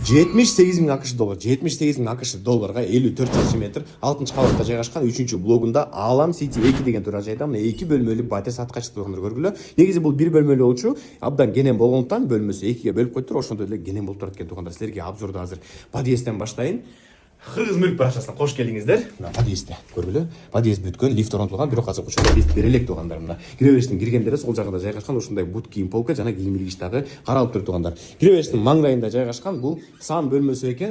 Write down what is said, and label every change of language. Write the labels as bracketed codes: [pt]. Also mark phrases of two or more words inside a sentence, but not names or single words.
[kk] 78 мың ақш доллар, 78 мың ақш долларға 54 шаршы метр 6-шы қабатта жайғашқан 3-ші блогында Алам Сити 2 деген тұрақжайда мына 2 бөлмелі батер сатқа шықты көргілі. Негізі бұл 1 бөлмелі [ky] болчу, абдан [kk] кенен болғандықтан бөлмесі 2-ге бөліп қойып тұр. [ky] Ошондой эле кенен болуп турат экен туугандар. Силерге обзорду азыр подъездден баштайын. Кыргыз мүлк баракчасына кош келиңиздер. Мына подъездде көргүлө. Подъезд бүткөн, лифт орнотулган, бирок азыр учурда лифт бере элек туугандар. Мына кире бериштин киргендери сол жагында жайгашкан ушундай бут кийим полка жана кийим илгич дагы каралып тур туугандар. Кире бериштин маңдайында жайгашкан бул сан бөлмөсү экен.